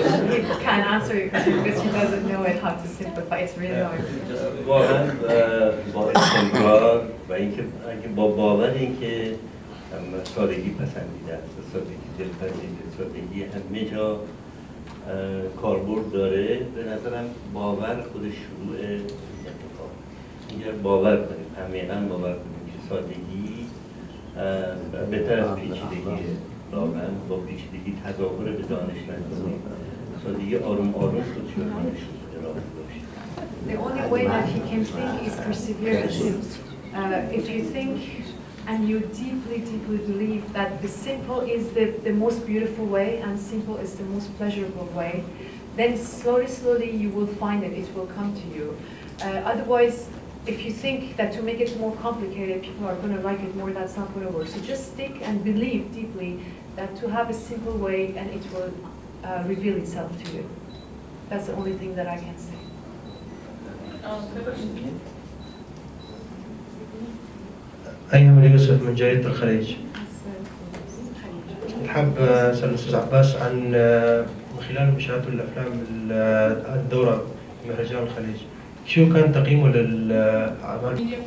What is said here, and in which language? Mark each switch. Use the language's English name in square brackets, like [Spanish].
[English] He can't answer it because he doesn't know it how to simplify. It's really hard. [Persian] واقعا با استمرار و اینکه با باور اینکه سادگی پسندیده است، سادگی دلپذیره، سادگی همه جا کاربرد داره. به نظرم باور خودش شروع اتفاق. اگر باور کنیم، عمیقاً باور کنیم که سادگی بهتر از پیچیدگیه، واقعا با پیچیدگی تظاهر به دانش نکنیم، سادگی آروم آروم خودش رو ارائه داشت. [English] The only way that he can think is perseverance. If you think and you deeply believe that the simple is the most beautiful way and simple is the most pleasurable way, then slowly you will find it, it will come to you. Otherwise, if you think that to make it more complicated, people are going to like it more, that's not going to work. So just stick and believe deeply that to have a simple way and it will reveal itself to you. That's the only thing that I can say. [Arabic] أيها يوسف من جريدة الخليج. نحب أسأل الأستاذ عباس عن من خلال مشاهدته الأفلام الدورة مهرجان الخليج، شو كان تقييمه للأعمال؟